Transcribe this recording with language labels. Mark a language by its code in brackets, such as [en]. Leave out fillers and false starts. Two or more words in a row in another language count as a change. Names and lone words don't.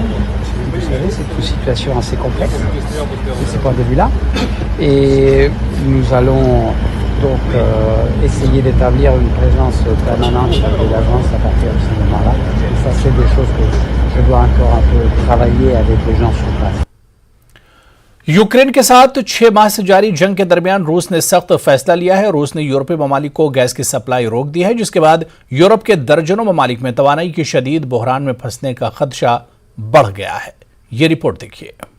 [fr] Vous savez, c'est une situation assez complexe de ce point de vue-là. Et nous allons donc essayer d'établir une présence permanente de l'agence à partir de ce moment-là. Et ça, c'est des choses que je dois encore un peu travailler avec les gens sur place. [ur] یوکرین کے ساتھ 6 ماہ سے جاری جنگ کے درمیان روس نے سخت فیصلہ لیا ہے. روس نے یورپی ممالک کو گیس کی سپلائی روک دی ہے، جس کے بعد یورپ کے درجنوں ممالک میں توانائی کی شدید بحران میں پھنسنے کا خدشہ بڑھ گیا ہے. یہ رپورٹ دیکھیے.